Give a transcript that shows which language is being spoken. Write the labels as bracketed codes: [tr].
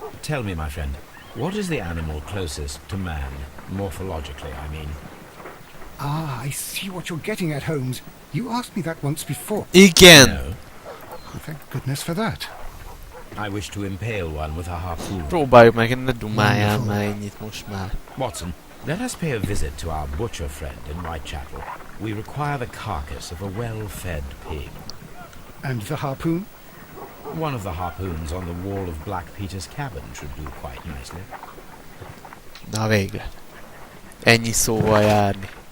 [en] Tell me, my friend, what is the animal closest to man, morphologically, I mean? Ah, I see what you're getting at, Holmes. You asked me that once before. [hu] Igen! [en] No. Thank goodness for that. I wish to impale one with a harpoon. [hu] Próbáljuk meg, ne dumáljál már ennyit most már. [en] Watson, let us pay a visit to our butcher friend in Whitechapel. We require the carcass of a well-fed pig. And the harpoon? One of the harpoons on the wall of Black Peter's cabin should do quite nicely. [hu] Na végre. Ennyi szóval járni.